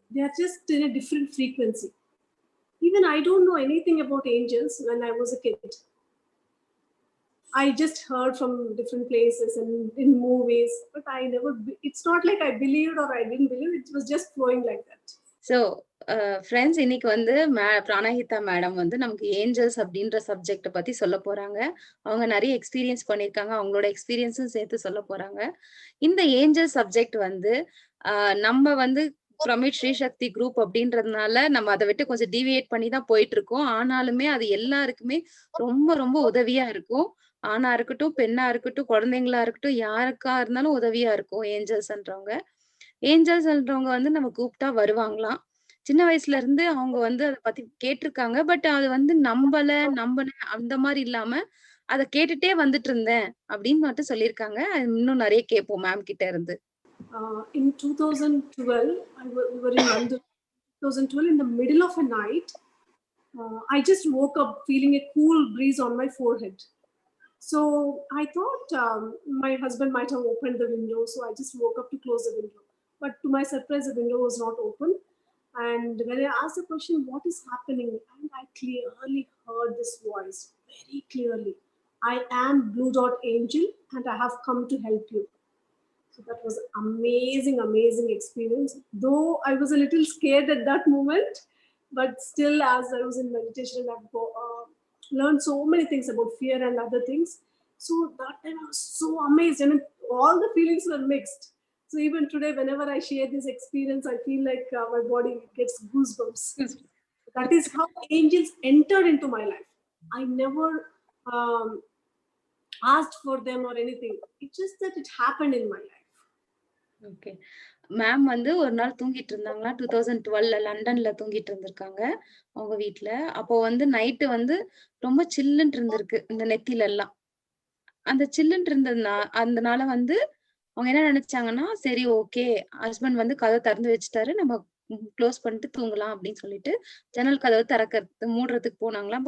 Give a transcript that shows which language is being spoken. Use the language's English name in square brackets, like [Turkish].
[English] They are just in a different frequency. Even I don't know anything about angels when I was a kid. I just heard from different places and in movies, but it's not like I believed or I didn't believe. It was just flowing like that. So, friends, [Tamil] இன்னைக்கு பிராணஹிதா madam நமக்கு Angeles அப்படின்ற subject பத்தி சொல்ல போறாங்க. அவங்க நிறைய experience பண்ணிருக்காங்க. அவங்களோட எக்ஸ்பீரியன்ஸும் சேர்த்து சொல்ல போறாங்க. இந்த ஏஞ்சல் சப்ஜெக்ட் நம்ம பிரமிட் ஸ்ரீ சக்தி குரூப் அப்படின்றதுனால நம்ம அதை விட்டு கொஞ்சம் டிவியேட் பண்ணி தான் போயிட்டு இருக்கோம். ஆனாலுமே அது எல்லாருக்குமே ரொம்ப ரொம்ப உதவியா இருக்கும். ஆணா இருக்கட்டும், பெண்ணா இருக்கட்டும், குழந்தைங்களா இருக்கட்டும், யாருக்கா இருந்தாலும் உதவியா இருக்கும் ஏஞ்சல்ஸ்ன்றவங்க. ஏஞ்சல்ஸ்ன்றவங்க நம்ம கூப்பிட்டா வருவாங்களாம். சின்ன வயசுல இருந்து அவங்க அதை பத்தி கேட்டிருக்காங்க. பட் அது நம்பன அந்த மாதிரி இல்லாம அதை கேட்டுட்டே வந்துட்டு இருந்தேன் அப்படின்னு மட்டும் சொல்லியிருக்காங்க. இன்னும் நிறைய கேட்போம் மேம் கிட்ட இருந்து. [English] In 2012, we were in London. 2012, in the middle of a night, I just woke up feeling a cool breeze on my forehead. So I thought my husband might have opened the window, so I just woke up to close the window. But to my surprise, the window was not open. And when I asked the question, what is happening? And I clearly heard this voice, very clearly. I am Blue Dot Angel and I have come to help you. So that was amazing, amazing experience. Though I was a little scared at that moment, but still as I was in meditation, I've learned so many things about fear and other things. So that time I was so amazed. I mean, all the feelings were mixed. So even today, whenever I share this experience, I feel like my body gets goosebumps. That is how angels entered into my life. I never asked for them or anything. It's just that it happened in my life. [Tamil] Okay ma'am ஒரு நாள் தூங்கிட்டு இருந்தாங்களா 2012 லண்டன்ல தூங்கிட்டு இருந்திருக்காங்க அவங்க வீட்டுல. அப்போ நைட்டு ரொம்ப சில்லுன்னு இருந்திருக்கு இந்த நெத்தில எல்லாம். அந்த சில்லுன்னு இருந்ததுனால அவங்க என்ன நினைச்சாங்கன்னா, சரி ஓகே ஹஸ்பண்ட் கதவை திறந்து வச்சுட்டாரு, நம்ம க்ளோஸ் பண்ணிட்டு தூங்கலாம் அப்படின்னு சொல்லிட்டு ஜன்னல் கதவை மூடுறதுக்கு போனாங்களாம்.